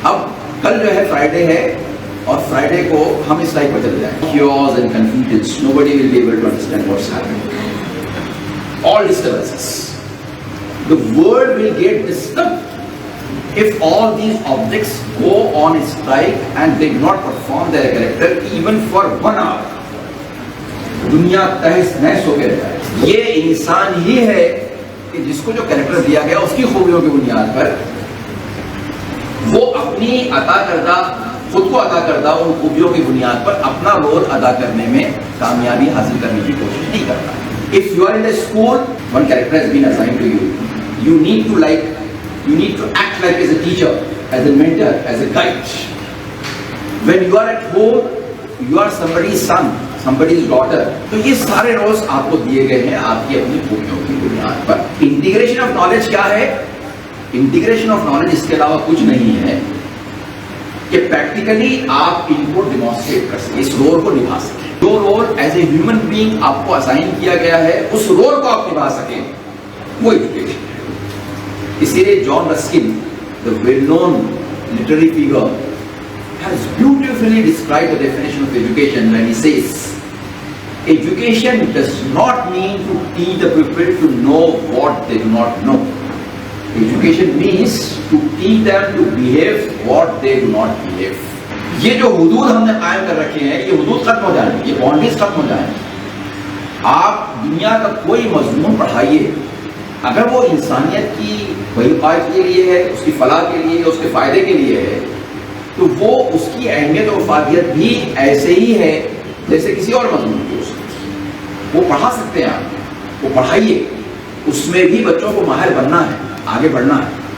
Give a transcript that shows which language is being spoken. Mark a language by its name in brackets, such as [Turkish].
[Urdu] اب کل جو ہے فرائیڈے ہے اور فرائیڈے کو ہم اس لائف پر چل جائیں. [English] Chaos and confusion, nobody will be able to understand what's happening. All disturbances. The world will get disturbed if all these objects go on strike and they do not perform their character even for 1 hour. [Urdu] دنیا تہس نہس ہو کے رہتا ہے. یہ انسان ہی ہے کہ جس کو جو کریکٹر دیا گیا اس کی خوبیوں کی بنیاد پر وہ اپنی عطا کردہ خود کو عطا کردہ ان خوبیوں کی بنیاد پر اپنا رول ادا کرنے میں کامیابی حاصل کرنے کی کوشش نہیں کرتا. [English] If you are in a school, one character has been assigned to you. You need to act like as a teacher, as a mentor, as a guide. When you are at home, you are somebody's son, somebody's daughter. [Urdu] تو یہ سارے rules آپ کو دیے گئے ہیں آپ کی اپنی خوبیوں کی بنیاد پر. انٹیگریشن آف نالج کیا ہے؟ انٹیگریشن آف نالج اس کے علاوہ کچھ نہیں ہے کہ پریکٹیکلی آپ ان کو ڈیمانسٹریٹ کر سکیں, اس رول کو نبھا سکیں. جو role [English] as a human being [Urdu] آپ کو اسائن کیا گیا ہے اس رول کو آپ نبھا سکیں, وہ ایجوکیشن ہے. اسی لیے [English] John Ruskin, the well-known literary figure, has beautifully described the definition of education when he says, education does not mean to teach the people to know what they do not know. Education means to teach them to behave what they do not behave. [Urdu] یہ جو حدود ہم نے قائم کر رکھے ہیں یہ حدود ختم ہو جائیں, یہ باؤنڈریز ختم ہو جائیں. آپ دنیا کا کوئی مضمون پڑھائیے اگر وہ انسانیت کی بھلائی کے لیے ہے, اس کی فلاح کے لیے, اس کے فائدے کے لیے ہے, تو وہ اس کی اہمیت اور افادیت بھی ایسے ہی ہے جیسے کسی اور مضمون کی ہو سکتی ہے. وہ پڑھا سکتے ہیں آپ, وہ پڑھائیے, اس میں بھی بچوں کو ماہر بننا ہے, آگے بڑھنا ہے.